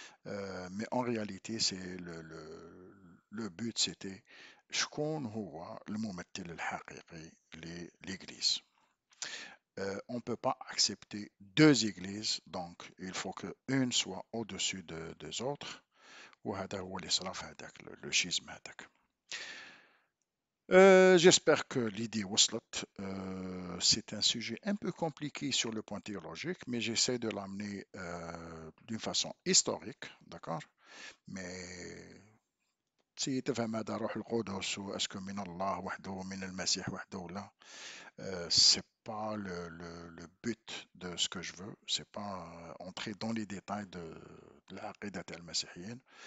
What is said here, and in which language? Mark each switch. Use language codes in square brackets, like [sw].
[fr] Mais en réalité, c'est le but, c'était [ar] شكون هو الممثل الحقيقي [fr] l'église. On ne peut pas accepter deux églises, donc il faut qu'une soit au-dessus des autres. [ar] وهذا هو اللي صرا في هذاك [fr] le schisme [ar] هذاك. [fr] J'espère que l'idée [ar] وصلت. [fr] C'est un sujet un peu compliqué sur le point théologique, mais j'essaie de l'amener d'une façon historique, d'accord? Mais si [ar] تفهم هذا روح القدس واسكو من الله وحده ومن المسيح وحده ولا [fr] c'est pas le but de ce que je veux, c'est pas entrer dans les détails de [ar] العقيدة المسيحيين.